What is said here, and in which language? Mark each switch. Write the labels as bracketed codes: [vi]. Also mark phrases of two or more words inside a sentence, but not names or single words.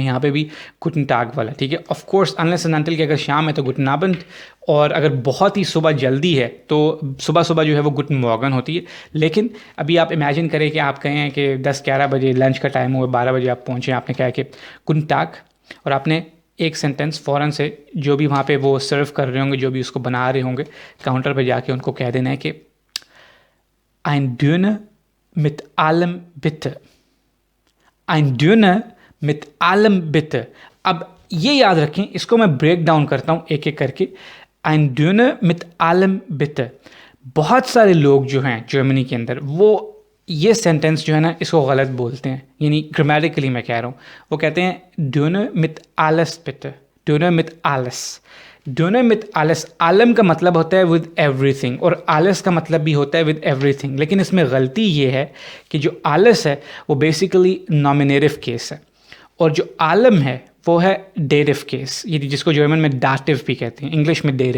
[ur] یہاں پے بھی [de] Guten Tag [ur] والا، ٹھیک ہے. [en] of course unless and until [ur] کہ اگر شام ہے تو [de] Guten Abend, [ur] اور اگر بہت ہی صبح جلدی ہے تو صبح صبح جو ہے وہ [de] Guten Morgen [ur] ہوتی ہے. لیکن ابھی آپ امیجن کریں کہ آپ کہیں ہیں کہ 10-11 بجے لنچ کا ٹائم ہوا، 12 بجے آپ پہنچے، آپ نے کہا کہ [de] Guten Tag, [ur] اور آپ نے ایک سینٹنس فوراً سے جو بھی وہاں پے وہ سرو کر رہے ہوں گے، جو بھی اس کو بنا رہے ہوں گے، کاؤنٹر پر جا کے ان کو کہہ دینا ہے کہ [de] ein Döner mit allem bitte, [ur] ein Döner mit allem bitte। اب یہ یاد رکھیں، اس کو میں بریک ڈاؤن کرتا ہوں ایک ایک کر کے. [de] ein Döner mit allem bitte, [ur] بہت سارے لوگ جو ہیں جرمنی کے اندر وہ یہ سینٹنس جو ہے نا اس کو غلط بولتے ہیں، یعنی گرامیٹیکلی میں کہہ رہا ہوں. وہ کہتے ہیں [de] Döner mit alles bitte, Döner mit alles। [ur] ڈونر ود آلس، آلم کا مطلب ہوتا ہے [en] with everything, [ur] اور آلس کا مطلب بھی ہوتا ہے [en] with everything. [ur] لیکن اس میں غلطی یہ ہے کہ جو آلس ہے وہ بیسیکلی [en] nominative case [ur] है, اور جو آلم ہے وہ ہے [en] derive case, [ur] یہ جس کو جرمن میں ڈاٹیو بھی کہتے ہیں، انگلش میں ڈیریو.